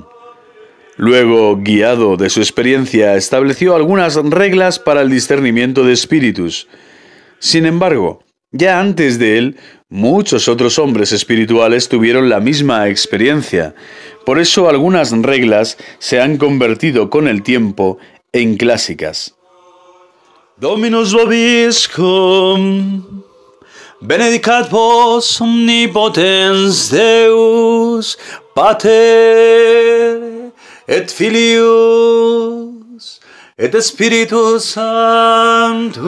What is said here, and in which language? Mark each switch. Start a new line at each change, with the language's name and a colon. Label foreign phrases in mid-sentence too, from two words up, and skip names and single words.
Spanish: Luego, guiado de su experiencia, estableció algunas reglas para el discernimiento de espíritus. Sin embargo, ya antes de él, muchos otros hombres espirituales tuvieron la misma experiencia. Por eso algunas reglas se han convertido con el tiempo en clásicas.
Latin: Dominus vobiscum, benedicat vos omnipotens Deus, Pater, et Filius, et Spiritus Sanctus.